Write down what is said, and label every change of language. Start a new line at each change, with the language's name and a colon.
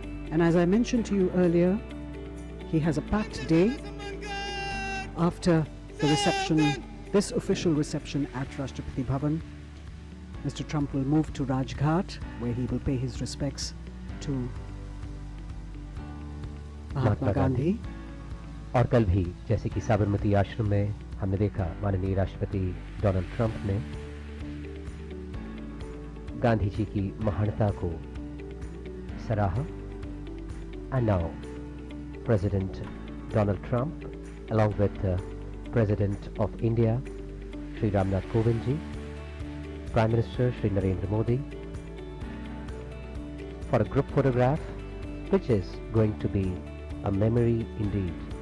English: And as I mentioned to you earlier, he has a packed day after the reception, this official reception at Rashtrapati Bhavan. Mr. Trump will move to Rajghat, where he will pay his respects to Mahatma Gandhi.
Hindi: और कल भी जैसे कि साबरमती आश्रम में हमने देखा, माननीय राष्ट्रपति डोनाल्ड ट्रंप ने गांधी जी की महानता को सराहा.
English: And now President Donald Trump, along with President of India Shri Ramnath Kovind ji, Prime Minister Shri Narendra Modi, for a group photograph which is going to be a memory indeed.